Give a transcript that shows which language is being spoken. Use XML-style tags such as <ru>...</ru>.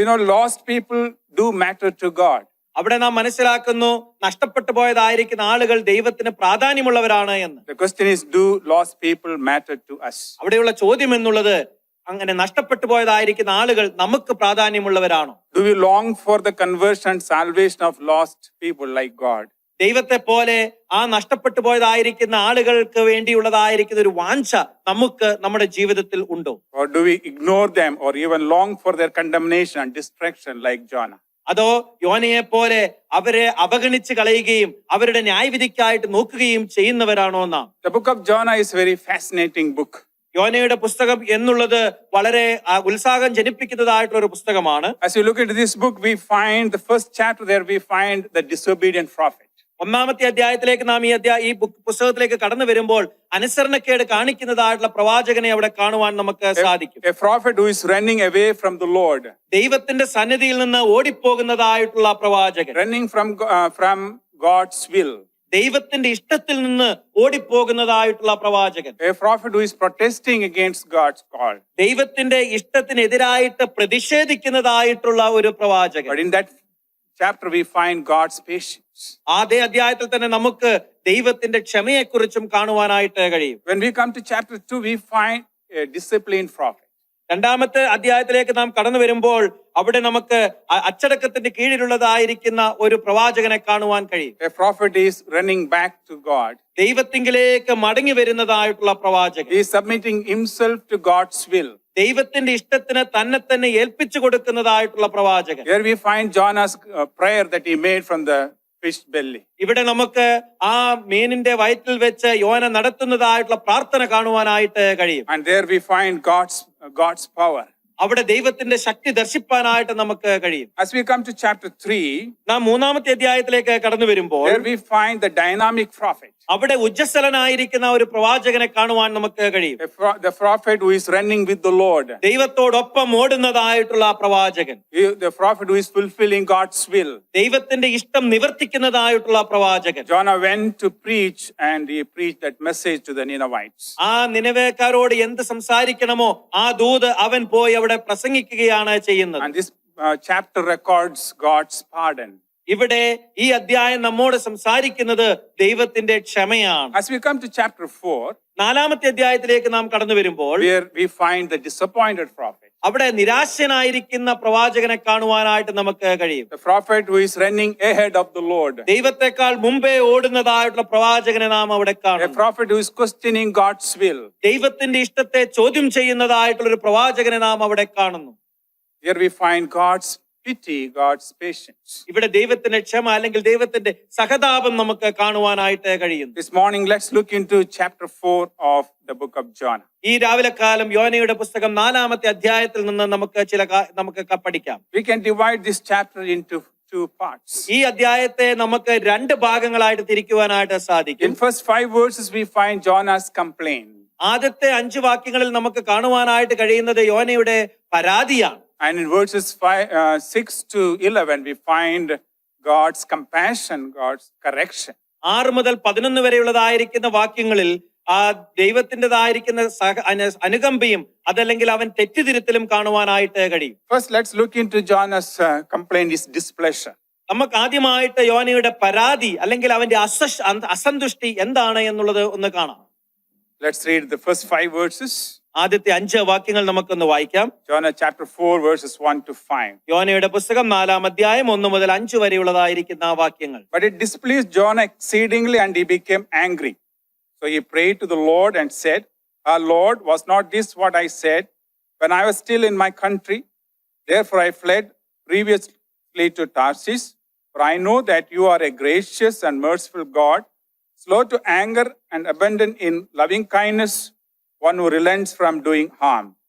<en>You know, lost people do matter to God.</en> <ml>അവിടെ നാം മനസ്സിലാക്കുന്നു നഷ്ടപ്പെട്ടു പോയതായിരിക്കുന്ന ആളുകൾ ദൈവത്തിന് പ്രാധാന്യമുള്ളവരാണ് എന്ന്.</ml> <en>The question is, do lost people matter to us?</en> <ml>അവിടെയുള്ള ചോദ്യം എന്നുള്ളത് അങ്ങനെ നഷ്ടപ്പെട്ടു പോയതായിരിക്കുന്ന ആളുകൾ നമുക്ക് പ്രാധാന്യമുള്ളവരാണോ?</ml> <en>Do we long for the conversion and salvation of lost people like God?</en> <ml>ദൈവത്തെ പോലെ ആ നഷ്ടപ്പെട്ടു പോയതായിരിക്കുന്ന ആളുകൾക്ക് വേണ്ടിയുള്ളതായിരിക്കുന്ന ഒരു വാഞ്ച നമുക്ക് നമ്മുടെ ജീവിതത്തിൽ ഉണ്ടോ?</ml> <en>Or do we ignore them or even long for their condemnation and destruction like Jonah?</en> <ml>അതോ യോനയെ പോലെ അവരെ അവഗണിച്ച് കളയുകയും അവരുടെ ന്യായവിധിക്കായിട്ട് നോക്കുകയും ചെയ്യുന്നവരാണോ നാം?</ml> <en>The book of Jonah is a very fascinating book.</en> <ml>യോനയുടെ പുസ്തകം എന്നുള്ളത് വളരെ ഉത്സാഹം ജനിപ്പിക്കുന്നതായിട്ടുള്ള ഒരു പുസ്തകമാണ്.</ml> <en>As you look into this book, we find the first chapter there, we find the disobedient prophet.</en> <ml>1-ാമത്തെ അധ്യായത്തിലേക്ക് നാം ഈ പുസ്തകത്തിലേക്ക് കടന്നു വരുമ്പോൾ അനുസരണക്കേട് കാണിക്കുന്നതായിട്ടുള്ള പ്രവാചകനെ അവിടെ കാണുവാൻ നമുക്ക് സാധിക്കും.</ml> <en>A prophet who is running away from the Lord.</en> <ml>ദൈവത്തിന്റെ സന്നിധിയിൽ നിന്ന് ഓടിപ്പോകുന്നതായിട്ടുള്ള പ്രവാചകൻ.</ml> <en>Running from God's will.</en> <ml>ദൈവത്തിന്റെ ഇഷ്ടത്തിൽ നിന്ന് ഓടിപ്പോകുന്നതായിട്ടുള്ള പ്രവാചകൻ.</ml> <en>A prophet who is protesting against God's call.</en> <ml>ദൈവത്തിന്റെ ഇഷ്ടത്തിനെതിരായിട്ട് പ്രതിഷേധിക്കുന്നതായിട്ടുള്ള ഒരു പ്രവാചകൻ.</ml> <en>But in that chapter we find God's patience.</en> <ml>അതേ അധ്യായത്തിൽ തന്നെ നമുക്ക് ദൈവത്തിന്റെ ക്ഷമയെക്കുറിച്ചും കാണുവാനായിട്ട് കഴിയും.</ml> <en>When we come to chapter 2, we find a disciplined prophet.</en> <ml>2-ാമത്തെ അധ്യായത്തിലേക്ക് നാം കടന്നു വരുമ്പോൾ അവിടെ നമുക്ക് അച്ചടക്കത്തിന്റെ കീഴിലുള്ളതായിരിക്കുന്ന ഒരു പ്രവാചകനെ കാണുവാൻ കഴിയും.</ml> <en>A prophet is running back to God.</en> <ml>ദൈവത്തിങ്കിലേക്ക് മടങ്ങി വരുന്നതായിട്ടുള്ള പ്രവാചകൻ.</ml> <en>He is submitting himself to God's will.</en> <ml>ദൈവത്തിന്റെ ഇഷ്ടത്തിന് തന്നെ തന്നെ ഏൽപ്പിച്ചു കൊടുക്കുന്നതായിട്ടുള്ള പ്രവാചകൻ.</ml> <en>Here we find Jonah's prayer that he made from the fish belly.</en> <ml>ഇവിടെ നമുക്ക് ആ മീനിന്റെ വയറ്റിൽ വെച്ച് യോന നടത്തുന്നതായിട്ടുള്ള പ്രാർത്ഥന കാണുവാനായിട്ട് കഴിയും.</ml> <en>And there we find God's power.</en> <ml>അവിടെ ദൈവത്തിന്റെ ശക്തി ദർശിപ്പാനായിട്ട് നമുക്ക് കഴിയും.</ml> <en>As we come to chapter 3,</en> <ml>നാം 3-ാമത്തെ അധ്യായത്തിലേക്ക് കടന്നു വരുമ്പോൾ</ml> <en>there we find the dynamic prophet.</en> <ml>അവിടെ ഉജ്ജസ്വലനായിരിക്കുന്ന ഒരു പ്രവാചകനെ കാണുവാൻ നമുക്ക് കഴിയും.</ml> <en>The prophet who is running with the Lord.</en> <ml>ദൈവത്തോടൊപ്പം ഓടുന്നതായിട്ടുള്ള ആ പ്രവാചകൻ.</ml> <en>The prophet who is fulfilling God's will.</en> <ml>ദൈവത്തിന്റെ ഇഷ്ടം നിവർത്തിക്കുന്നതായിട്ടുള്ള പ്രവാചകൻ.</ml> <en>Jonah went to preach and he preached that message to the Ninevites.</en> <ml>ആ നിനവേക്കാരോട് എന്ത് സംസാരിക്കണമോ ആ ദൂത് അവൻ പോയി അവിടെ പ്രസംഗിക്കുകയാണ് ചെയ്യുന്നത്.</ml> <en>And this chapter records God's pardon.</en> <ml>ഇവിടെ ഈ അധ്യായം നമ്മോട് സംസാരിക്കുന്നത് ദൈവത്തിന്റെ ക്ഷമയാണ്.</ml> <en>As we come to chapter 4,</en> <ml>4-ാമത്തെ അധ്യായത്തിലേക്ക് നാം കടന്നു വരുമ്പോൾ</ml> <en>where we find the disappointed prophet.</en> <ml>അവിടെ നിരാശനായിരിക്കുന്ന പ്രവാചകനെ കാണുവാനായിട്ട് നമുക്ക് കഴിയും.</ml> <en>The prophet who is running ahead of the Lord.</en> <ml>ദൈവത്തെക്കാൾ മുമ്പേ ഓടുന്നതായിട്ടുള്ള പ്രവാചകനെ നാം അവിടെ</ml> <en>A</en> <ml>കാണും.</ml> <en>prophet who is questioning God's will.</en> <ml>ദൈവത്തിന്റെ ഇഷ്ടത്തെ ചോദ്യം ചെയ്യുന്നതായിട്ടുള്ള ഒരു പ്രവാചകനെ നാം അവിടെ കാണുന്നു.</ml> <en>Here we find God's pity, God's patience.</en> <ml>ഇവിടെ ദൈവത്തിന്റെ ക്ഷമ അല്ലെങ്കിൽ ദൈവത്തിന്റെ സഹതാപം നമുക്ക് കാണുവാനായിട്ട് കഴിയുന്നു.</ml> <en>This morning, let's look into chapter 4 of the book of Jonah.</en> <ml>ഈ രാവിലെ കാലം യോനയുടെ പുസ്തകം 4-ാമത്തെ അധ്യായത്തിൽ നിന്ന് നമുക്ക് പഠിക്കാം.</ml> <en>We can divide this chapter into two parts.</en> <ml>ഈ അധ്യായത്തെ നമുക്ക് 2 ഭാഗങ്ങളായിട്ട് തിരിക്കുവാനായിട്ട് സാധിക്കും.</ml> <en>In first 5 verses, we find Jonah's complaint.</en> <ml>ആദ്യത്തെ 5 വാക്യങ്ങളിൽ നമുക്ക് കാണുവാനായിട്ട് കഴിയുന്നത് യോനയുടെ പരാതിയാണ്.</ml> <en>And in verses 6 to 11, we find God's compassion, God's correction.</en> <ml>6 മുതൽ 11 വരെയുള്ളതായിരിക്കുന്ന വാക്യങ്ങളിൽ ആ ദൈവത്തിൻ്റെതായിരിക്കുന്ന അനുകമ്പയും അതല്ലെങ്കിൽ അവൻ തെറ്റിതിരുത്തലും കാണുവാനായിട്ട് കഴിയും.</ml> <en>First, let's look into Jonah's complaint, his displeasure.</en> <ml>നമുക്ക് ആദ്യമായിട്ട് യോനയുടെ പരാതി അല്ലെങ്കിൽ അവന്റെ അസന്തുഷ്ടി എന്താണ് എന്നുള്ളത് ഒന്ന് കാണാം.</ml> <en>Let's read the first 5 verses.</en> <ml>ആദ്യത്തെ 5 വാക്യങ്ങൾ നമുക്കൊന്ന് വായിക്കാം.</ml> <en>Jonah chapter 4 verses 1 to 5.</en> <ml>യോനയുടെ പുസ്തകം 4-ാം അധ്യായം 1 മുതൽ 5 വരെയുള്ളതായിരിക്കുന്ന ആ വാക്യങ്ങൾ.</ml> <en>But it displeased Jonah exceedingly, and he became angry. So he prayed to the Lord and said, "Our Lord, was not this what I said when I was still in my country? Therefore I fled previously to Tarshish, for I know that you are a gracious and merciful God, slow to anger and abundant in loving kindness, one who relents from doing harm.</en>